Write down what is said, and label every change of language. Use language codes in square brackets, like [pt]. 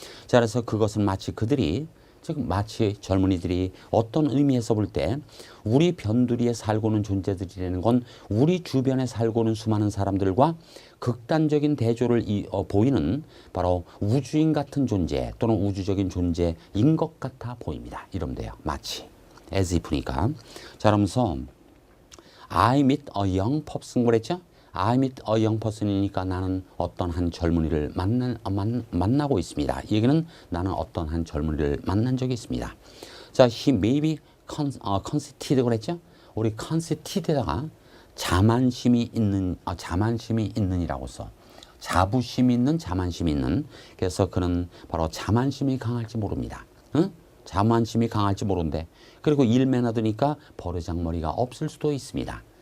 [ko] 자, 그래서 그것은 마치 그들이 즉 마치 젊은이들이 어떤 의미에서 볼 때 우리 변두리에 살고는 존재들이라는 건 우리 주변에 살고는 수많은 사람들과 극단적인 대조를 보이는 바로 우주인 같은 존재 또는 우주적인 존재인 것 같아 보입니다. 이러면 돼요. 마치 as if니까. [en] 자, 그러면서 I meet a young person [ko] 그랬죠? [en] I meet a young person [ko] 이니까 나는 어떤 한 젊은이를 만나고 있습니다. 이 얘기는 나는 어떤 한 젊은이를 만난 적이 있습니다. [en] 자, he may be conceited [ko] 그랬죠? 우리 conceited에다가 자만심이 있는이라고 써. 자부심이 있는, 자만심이 있는. 그래서 그는 바로 자만심이 강할지 모릅니다. 응? 자만심이 강할지 모른대. 그리고 일 매너드니까 버르장머리가 없을 수도 있습니다.